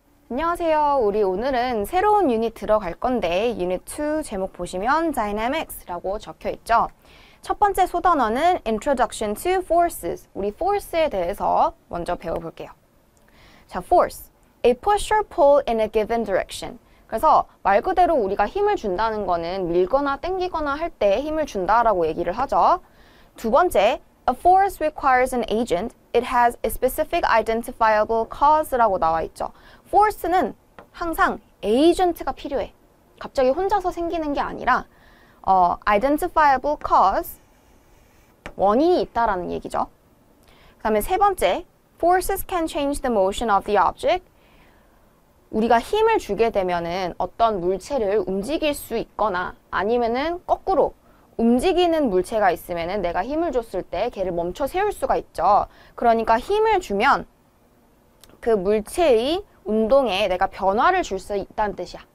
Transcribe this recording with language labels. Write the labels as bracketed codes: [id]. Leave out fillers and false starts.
[ko] 안녕하세요. 우리 오늘은 새로운 유닛 들어갈 건데 유닛 2 제목 보시면 Dynamics라고 적혀 있죠. 첫 번째 소단어는 [en] Introduction to Forces. [ko] 우리 force에 대해서 먼저 배워볼게요. 자, force. [en] A push or pull in a given direction. [ko] 그래서 말 그대로 우리가 힘을 준다는 거는 밀거나 당기거나 할 때 힘을 준다라고 얘기를 하죠. 두 번째, [en] a force requires an agent. It has a specific identifiable cause [ko] 라고 나와 있죠. force는 항상 agent가 필요해. 갑자기 혼자서 생기는 게 아니라 identifiable cause, 원인이 있다라는 얘기죠. 그 다음에 세 번째, [en] forces can change the motion of the object. [ko] 우리가 힘을 주게 되면은 어떤 물체를 움직일 수 있거나 아니면은 거꾸로 움직이는 물체가 있으면은 내가 힘을 줬을 때 걔를 멈춰 세울 수가 있죠. 그러니까 힘을 주면 그 물체의 운동에 내가 변화를 줄 수 있다는 뜻이야.